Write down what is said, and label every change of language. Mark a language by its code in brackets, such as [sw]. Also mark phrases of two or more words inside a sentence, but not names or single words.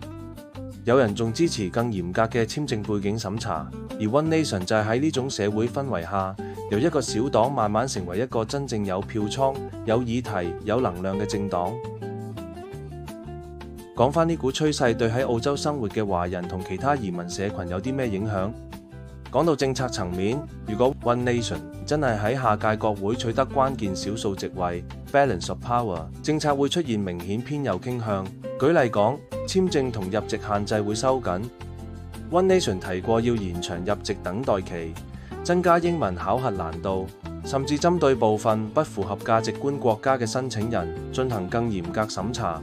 [yue] 有人仲支持更嚴格嘅簽證背景審查，而 One Nation 就係喺呢種社會氛圍下，由一個小黨慢慢成為一個真正有票倉、有議題、有能量嘅政黨。講返呢股趨勢對喺澳洲生活嘅華人同其他移民社群有啲咩影響？講到政策層面，如果 One Nation 真係喺下屆國會取得關鍵少數席位 [en] （balance of power）， [yue] 政策會出現明顯偏右傾向。舉例講，簽證同入籍限制會收緊。One Nation 提過要延長入籍等待期，增加英文考核難度，甚至針對部分不符合價值觀國家嘅申請人進行更嚴格審查。